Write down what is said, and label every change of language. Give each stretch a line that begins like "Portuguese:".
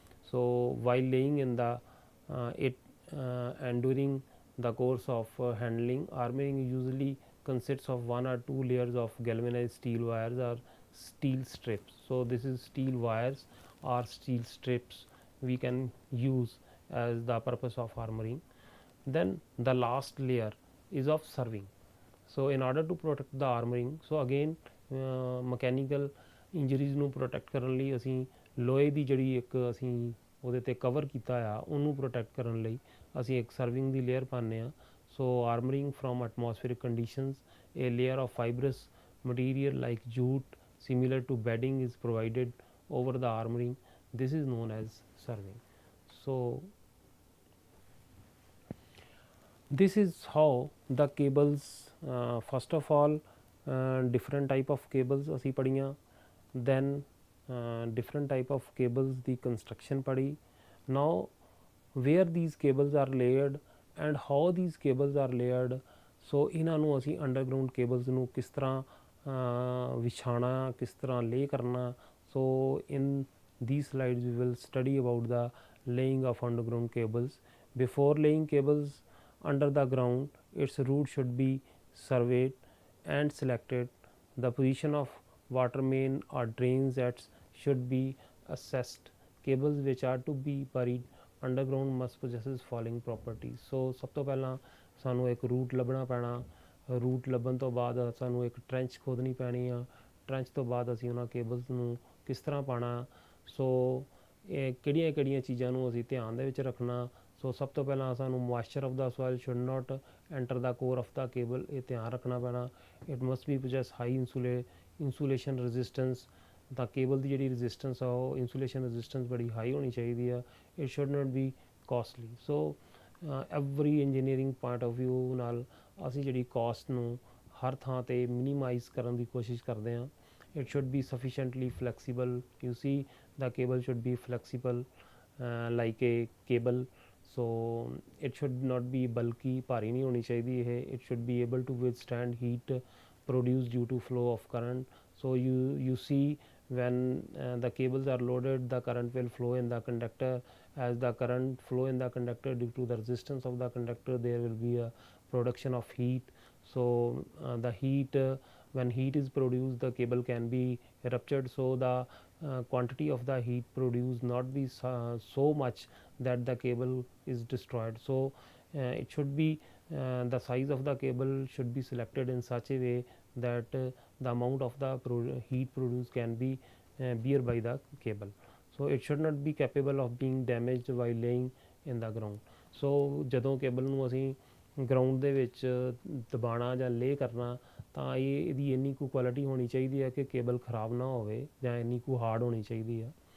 English: So while laying in the it and during the course of handling, armoring usually consists of one or two layers of galvanized steel wires or steel strips. So this is steel wires or steel strips we can use as the purpose of armoring. Then the last layer is of serving. So in order to protect the armoring, so again mechanical injuries
Punjabi: ਨੂੰ protect ਕਰਨ ਲਈ ਅਸੀਂ ਲੋਹੇ ਦੀ ਜਿਹੜੀ ਇੱਕ ਅਸੀਂ ਉਹਦੇ ਤੇ ਕਵਰ ਕੀਤਾ ਆ ਉਹਨੂੰ ਪ੍ਰੋਟੈਕਟ ਕਰਨ ਲਈ ਅਸੀਂ ਇੱਕ ਸਰਵਿੰਗ ਦੀ ਲੇਅਰ ਪਾਉਂਦੇ ਆ.
English: So armoring from atmospheric conditions, a layer of fibrous material like jute similar to bedding is provided over the armoring. This is known as serving. So this is how the cables, first of all different type of cables
Punjabi: ਅਸੀਂ ਪੜ੍ਹੀਆਂ,
English: then different type of cables ਦੀ construction ਪੜ੍ਹੀ. Now where these cables are layered and how these cables are layered.
Punjabi: ਸੋ ਇਹਨਾਂ ਨੂੰ ਅਸੀਂ underground cables ਨੂੰ ਕਿਸ ਤਰ੍ਹਾਂ ਵਿਛਾਣਾ, ਕਿਸ ਤਰ੍ਹਾਂ ਲੇ ਕਰਨਾ.
English: So in these slides we will study about the laying of underground cables. Before laying cables under the ground, its route should be surveyed and selected. The position of water main or drains that should be assessed. Cables which are to be buried underground must possess following properties.
Punjabi: So ਸਭ ਤੋਂ ਪਹਿਲਾਂ ਸਾਨੂੰ ਇੱਕ route ਲੱਭਣਾ ਪੈਣਾ. Route ਲੱਭਣ ਤੋਂ ਬਾਅਦ ਸਾਨੂੰ ਇੱਕ ਟਰੈਂਚ ਖੋਦਣੀ ਪੈਣੀ ਆ. ਟਰੈਂਚ ਤੋਂ ਬਾਅਦ ਅਸੀਂ ਉਹਨਾਂ ਕੇਬਲਸ ਨੂੰ ਕਿਸ ਤਰ੍ਹਾਂ ਪਾਉਣਾ. ਸੋ ਇਹ ਕਿਹੜੀਆਂ ਕਿਹੜੀਆਂ ਚੀਜ਼ਾਂ ਨੂੰ ਅਸੀਂ ਧਿਆਨ ਦੇ ਵਿੱਚ ਰੱਖਣਾ. ਸੋ ਸਭ ਤੋਂ ਪਹਿਲਾਂ ਸਾਨੂੰ
English: moisture of the soil should not enter the core of the cable,
Punjabi: ਇਹ ਧਿਆਨ ਰੱਖਣਾ ਪੈਣਾ.
English: It must be possess high insulation resistance.
Punjabi: ਤਾਂ ਕੇਬਲ ਦੀ ਜਿਹੜੀ ਰੈਜ਼ਿਸਟੈਂਸ ਆ ਉਹ ਇੰਸੂਲੇਸ਼ਨ ਰੈਜ਼ਿਸਟੈਂਸ ਬੜੀ ਹਾਈ ਹੋਣੀ ਚਾਹੀਦੀ ਆ.
English: It should not be costly. So every engineering point of view
Punjabi: ਨਾਲ ਅਸੀਂ ਜਿਹੜੀ ਕੋਸਟ ਨੂੰ ਹਰ ਥਾਂ 'ਤੇ ਮਿਨੀਮਾਈਜ਼ ਕਰਨ ਦੀ ਕੋਸ਼ਿਸ਼ ਕਰਦੇ ਹਾਂ.
English: It should be sufficiently flexible. You see the cable should be flexible like a cable. So it should not be bulky,
Punjabi: ਭਾਰੀ ਨਹੀਂ ਹੋਣੀ ਚਾਹੀਦੀ ਇਹ.
English: It should be able to withstand heat produced due to flow of current. So you see when the cables are loaded, the current will flow in the conductor. As the current flow in the conductor, due to the resistance of the conductor, there will be a production of heat. So the heat when heat is produced, the cable can be ruptured. So the quantity of the heat produced not be so much that the cable is destroyed. So it should be the size of the cable should be selected in such a way that the amount of the heat produced can be bear by the cable. So it should not be capable of being damaged while laying in the ground.
Punjabi: So ਜਦੋਂ cable ਨੂੰ ਅਸੀਂ ground ਦੇ ਵਿੱਚ ਦਬਾਉਣਾ ਜਾਂ ਲੇ ਕਰਨਾ ਤਾਂ ਇਹਦੀ ਇੰਨੀ ਕੁ ਕੁਆਲਿਟੀ ਹੋਣੀ ਚਾਹੀਦੀ ਹੈ ਕਿ ਕੇਬਲ ਖ਼ਰਾਬ ਨਾ ਹੋਵੇ ਜਾਂ ਇੰਨੀ ਕੁ ਹਾਰਡ ਹੋਣੀ ਚਾਹੀਦੀ ਆ.